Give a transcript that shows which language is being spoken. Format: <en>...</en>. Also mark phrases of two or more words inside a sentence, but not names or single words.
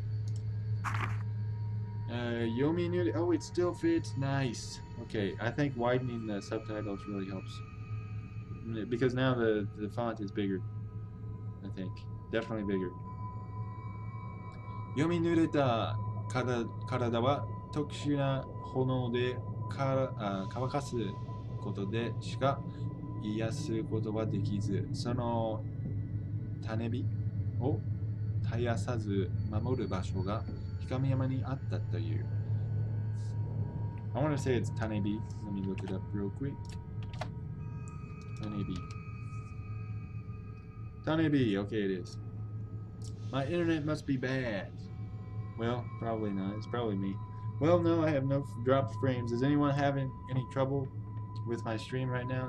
<en>Yomi Nuri. Oh, it still fits. Nice. Okay, I think widening the subtitles really helps. Because now the font is bigger. I think. Definitely bigger.</en> <ja>黄泉濡れた体は特殊な炎で乾かすことでしか癒すことはできず、その種火を絶やさず守る場所が氷上山にあったという。</ja> <en>I want to say it's Tanebi. Let me look it up real quick. Tanebi. Tanebi. Okay, it is. My internet must be bad. Well, probably not. It's probably me. Well, no, I have no dropped frames. Is anyone having any trouble with my stream right now?</en>